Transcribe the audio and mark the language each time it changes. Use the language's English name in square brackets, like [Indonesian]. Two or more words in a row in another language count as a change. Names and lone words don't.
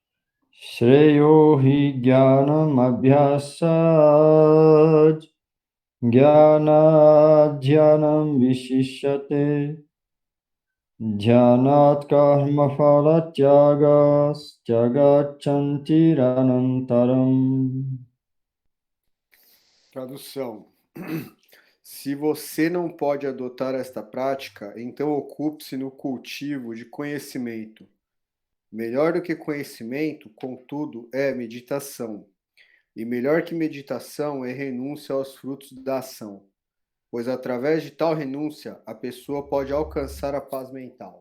[Sanskrit] श्रेयो हि ज्ञानम् अभ्यासाज् ज्ञानाध्यानम् विशिष्यते ज्ञानात् कर्म फल त्यागस् त्यागाछान्ति रनन्तरम्. [Portuguese] Tradução. Se você não pode adotar esta prática, então ocupe-se no cultivo de conhecimento. Melhor do que conhecimento, contudo, é meditação. E melhor que meditação é renúncia aos frutos da ação, pois através de tal renúncia a pessoa pode alcançar a paz mental.